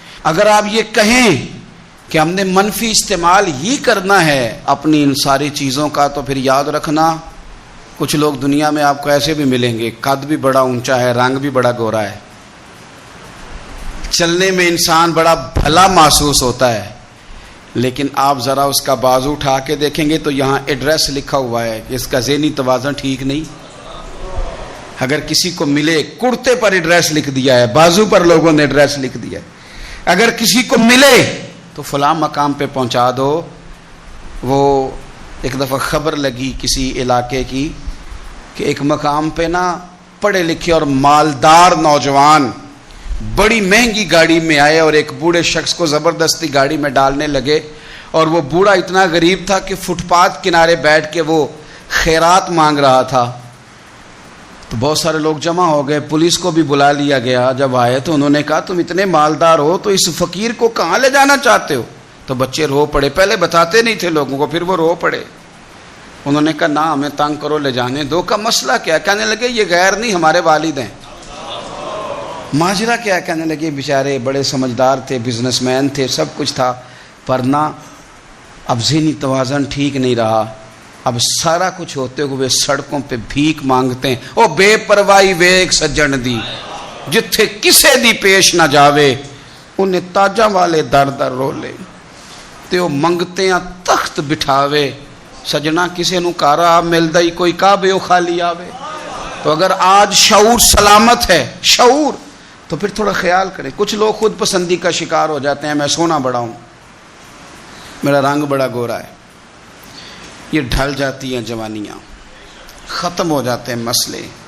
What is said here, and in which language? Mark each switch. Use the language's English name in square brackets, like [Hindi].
[Urdu] اگر آپ یہ کہیں کہ ہم نے منفی استعمال ہی کرنا ہے اپنی ان ساری چیزوں کا تو پھر یاد رکھنا کچھ لوگ دنیا میں آپ کو ایسے بھی ملیں گے، قد بھی بڑا اونچا ہے، رنگ بھی بڑا گورا ہے، چلنے میں انسان بڑا بھلا محسوس ہوتا ہے، لیکن آپ ذرا اس کا بازو اٹھا کے دیکھیں گے تو یہاں ایڈریس لکھا ہوا ہے کہ اس کا ذہنی توازن ٹھیک نہیں. اگر کسی کو ملے کرتے پر ایڈریس لکھ دیا ہے، بازو پر لوگوں نے ایڈریس لکھ دیا ہے. اگر کسی کو ملے تو فلاں مقام پہ پہنچا دو. وہ ایک دفعہ خبر لگی کسی علاقے کی کہ ایک مقام پہ نا پڑھے لکھے اور مالدار نوجوان بڑی مہنگی گاڑی میں آئے اور ایک بوڑھے شخص کو زبردستی گاڑی میں ڈالنے لگے. اور وہ بوڑھا اتنا غریب تھا کہ فٹ پاتھ کنارے بیٹھ کے وہ خیرات مانگ رہا تھا. تو بہت سارے لوگ جمع ہو گئے، پولیس کو بھی بلا لیا گیا. جب آئے تو انہوں نے کہا تم اتنے مالدار ہو تو اس فقیر کو کہاں لے جانا چاہتے ہو؟ تو بچے رو پڑے. پہلے بتاتے نہیں تھے لوگوں کو، پھر وہ رو پڑے. انہوں نے کہا نہ ہمیں تنگ کرو، لے جانے دو. کا مسئلہ کیا؟ کہنے لگے یہ غیر نہیں ہمارے والد ہیں. ماجرا کیا؟ کہنے لگے بیچارے بڑے سمجھدار تھے، بزنس مین تھے، سب کچھ تھا، پر نہ اب ذہنی توازن ٹھیک نہیں رہا. اب سارا کچھ ہوتے ہوئے سڑکوں پہ بھیک مانگتے ہیں. [Punjabi] او بے پرواہی ویک سجن دی جتھے کسے دی پیش نہ جاوے، انہیں تاجاں والے در در رولے تے او منگتے ہیں تخت بٹھاوے. سجنا کسے نو کارا ملدا ہی کوئی کعبے او خالی آوے. [Urdu] تو اگر آج شعور سلامت ہے، شعور، تو پھر تھوڑا خیال کریں. کچھ لوگ خود پسندی کا شکار ہو جاتے ہیں، میں سونا بڑا ہوں، میرا رنگ بڑا گورا ہے. یہ ڈھل جاتی ہیں جوانیاں، ختم ہو جاتے ہیں مسئلے.